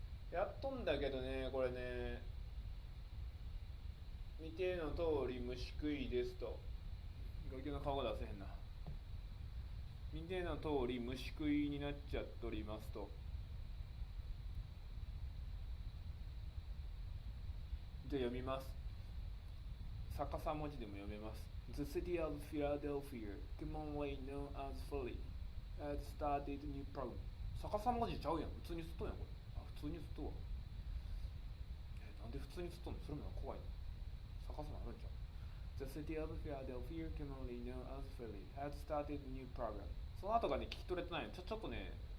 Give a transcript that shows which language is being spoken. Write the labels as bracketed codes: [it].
[ja] やっとんだけどね、これね、見ての通り虫食いですと。ガキの顔が出せへんな。見ての通り虫食いになっちゃっておりますと。じゃあ読みます。逆さ文字でも読めます。 [en] The city of Philadelphia, commonly known as Philly, has started a new program. [ja] 逆さ文字ちゃうやん。普通にすっとんやんこれ。あ、普通にすっとわ。なんで普通にすっとんの？それも怖いの。逆さもあるんちゃう？ [en] The city of Philadelphia, commonly known as Philly, has started a new program. [ja] その後がね、聞き取れてないの。ちょっとね、